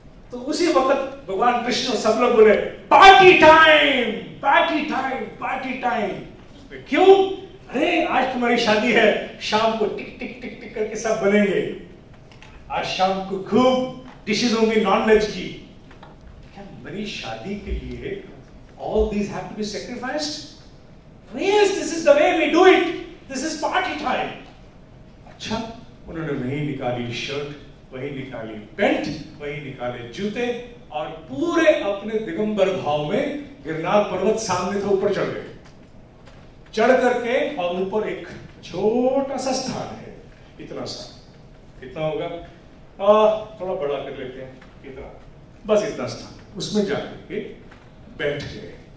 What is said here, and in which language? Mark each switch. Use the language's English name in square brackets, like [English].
[Hindi] तो उसी वक्त भगवान कृष्ण और सब लोग बोले party time, party time, party time. क्यों? अरे आज तुम्हारी शादी है, शाम को टिक टिक टिक टिक करके सब बनेंगे। आज शाम को खूब डिशेज होंगी नॉन वेज की। क्या मेरी शादी के लिए [English] all these have to be sacrificed? Yes, this is the way we do it. This is party time. [Hindi] अच्छा, उन्होंने वही निकाली शर्ट, वही निकाली पैंट, वही निकाले जूते, और पूरे अपने दिगंबर भाव में गिरनार पर्वत सामने था, ऊपर चढ़ गए। चढ़ करके और ऊपर एक छोटा सा स्थान है, इतना सा, कितना होगा, थोड़ा बड़ा कर लेते हैं, इतना, बस इतना स्थान, उसमें जाकर के बैठ गए।